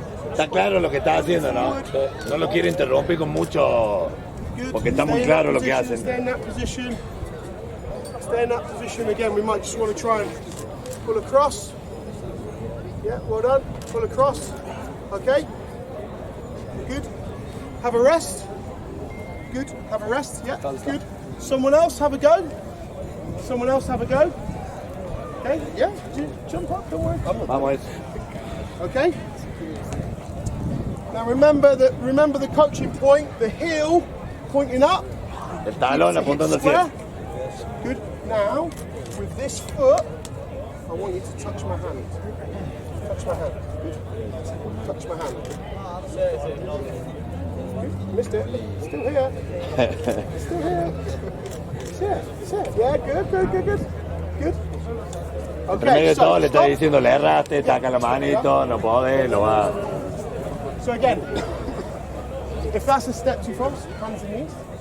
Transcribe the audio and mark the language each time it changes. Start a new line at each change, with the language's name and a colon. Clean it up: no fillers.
Spanish: Está claro lo que está haciendo, ¿no? No lo quiero interrumpir con mucho, porque está muy claro lo que hacen.
English: Stay in that position. Stay in that position again. We might just want to try and pull across. Yeah, well done. Pull across. Okay. Good. Have a rest. Good. Have a rest. Yeah. Good. Someone else have a go. Someone else have a go. Okay. Yeah. Jump up. Don't worry.
Spanish: Vamos.
English: Okay. Now remember the coaching point, the heel pointing up.
Spanish: El talón apuntando al cielo.
English: Good. Now, with this foot, I want you to touch my hand. Touch my hand. Good. Touch my hand. Good. Missed it. Still here. Still here. Sit. Yeah, good. Good.
Spanish: Entre medio de todo le está diciendo, le erraste, taca la manito, no podés, lo va.
English: So again, if that's a step too far, hands and knees.